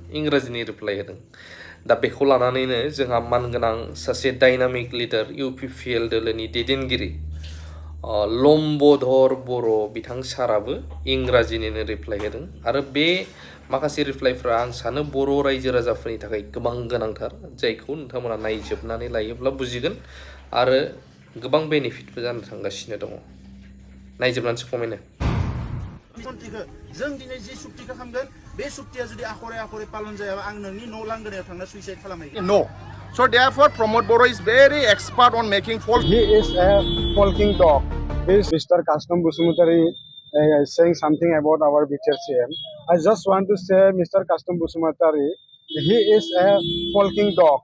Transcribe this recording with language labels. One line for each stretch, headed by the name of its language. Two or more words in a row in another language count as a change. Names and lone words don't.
Bodo: इंराजिनि रिप्लाइ होदों। दा बेखौ लानानैनो जोंहा मानगोनां सासे
English: dynamic leader
Bodo: इउपिपिएल दोलोनि दैदेनगिरि लम्बधर बर' बिथां साराबो इंराजिनिनो रिप्लाइ होदों आरो बे माखासे रिप्लाइफ्रा आं सानो बर' रायजो राजाफोरनि थाखाय गोबां गोनांथार जायखौ नोंथांमोना नायजोबनानै लायोब्ला बुजिगोन आरो गोबां बेनिफिटबो जानो थांगासिनो दङ। नायजोबनानैसो कमेन्ट हो। जों दिनै जि सुक्तिखौ खालामगोन बे सुक्तिया जुदि आखरे आखरे पालन जायाबा आं नोंनि न' लांगोनायाव थांना सुइसाइड खालामहैगोन।
English: No. So therefore, Pramod Bora is very expert on making false. He is a walking dog. Is Mr. Kastam Busumutari saying something about our BTR CM? I just want to say, Mr. Kastam Busumutari, he is a walking dog.